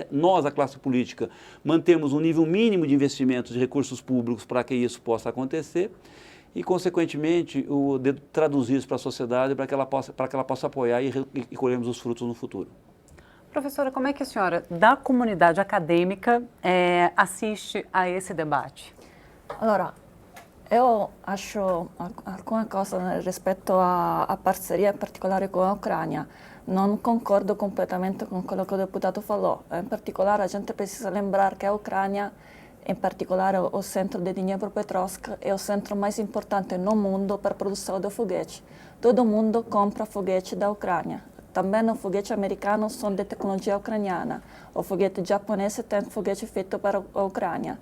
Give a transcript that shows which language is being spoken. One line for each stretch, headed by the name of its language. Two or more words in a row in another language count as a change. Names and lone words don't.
Portuguese: Nós, a classe política, mantemos um nível mínimo de investimento de recursos públicos para que isso possa acontecer e, consequentemente, traduzir isso para a sociedade para que ela possa apoiar e colhermos os frutos no futuro. Professora, como é que a senhora, da comunidade acadêmica, assiste a esse debate? Allora, eu acho alguma coisa rispetto à parceria particolare com a Ucrânia.
Italian: Non concordo completamente con quello che il deputato falou. In particolare,
Portuguese: a gente precisa lembrar que a Ucrânia, em particolare o centro de Dnipropetrovsk, é o centro mais importante no mundo para a produção de foguete. Todo mundo compra foguete da Ucrânia. Também o foguete americano são de tecnologia ucraniana. O foguete japonês tem foguete feito para a Ucrânia.